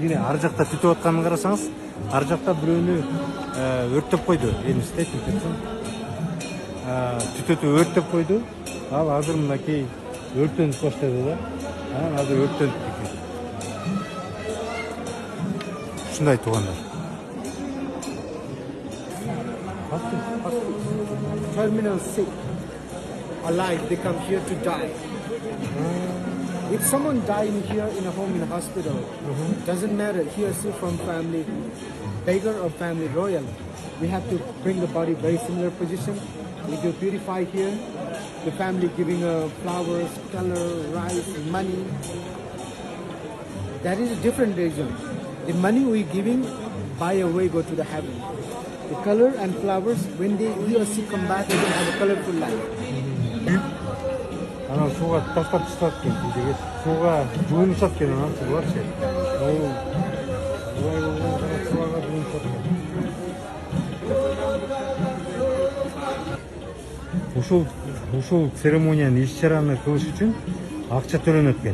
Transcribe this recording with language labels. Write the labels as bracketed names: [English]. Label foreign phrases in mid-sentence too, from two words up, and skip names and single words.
[Kyrgyz] Тигине ар жакта түтүп атканын карасаңыз, ар жакта бирөөнү өрттөп койду. Эмисте түтөтүп өрттөп койду. Ал азыр мынакей өрттөнүп баштады да. Анан азыр өрттөнүп экен. Ушундай туугандар. [English] Terminal sick, alive, they come here to die. If someone dying here in a home, in a hospital, doesn't matter, he or she from family, beggar or family royal, we have to bring the body very similar position. We do purify here, the family giving flowers, color, rice, money. That is a different reason. The money we giving, by a way, go to the heaven. The color and flowers, when he or she come back, they will have a colorful life. [Kyrgyz] Анан сууга таштап чыгат экен, деге сууга жуунушат экен, анан буларчы. Булай болгон сууга жуунушат экен. Ушул церемонияны, иш-чараны кылыш үчүн акча төлөнөт экен.